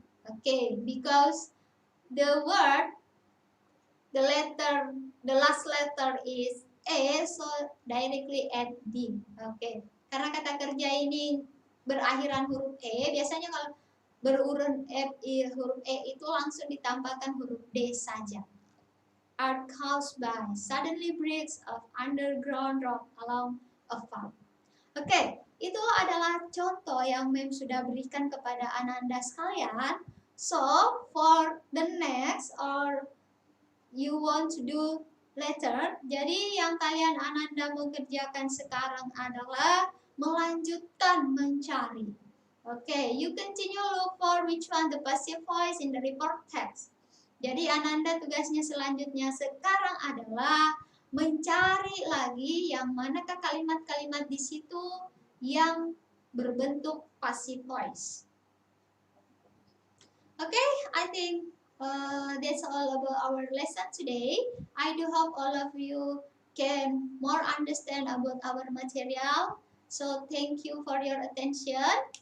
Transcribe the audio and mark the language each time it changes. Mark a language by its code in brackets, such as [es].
[en] Okay, because the word, the last letter is A, so directly add D. [id] Okay, karena kata kerja ini berakhiran huruf E, biasanya kalau berurun huruf E itu langsung ditambahkan huruf D saja. [en] Are caused by suddenly breaks of underground rock along a farm. [id] Oke, itu adalah contoh yang Mem sudah berikan kepada Ananda sekalian. [en] So, for the next or you want to do later, [id] jadi yang kalian Ananda mau kerjakan sekarang adalah melanjutkan mencari. [en] Okay, you continue look for which one the passive voice in the report text. [id] Jadi Ananda tugasnya selanjutnya sekarang adalah mencari lagi yang manakah kalimat-kalimat di situ yang berbentuk passive voice. [en] Okay, I think that's all about our lesson today. I do hope all of you can more understand about our material. So thank you for your attention.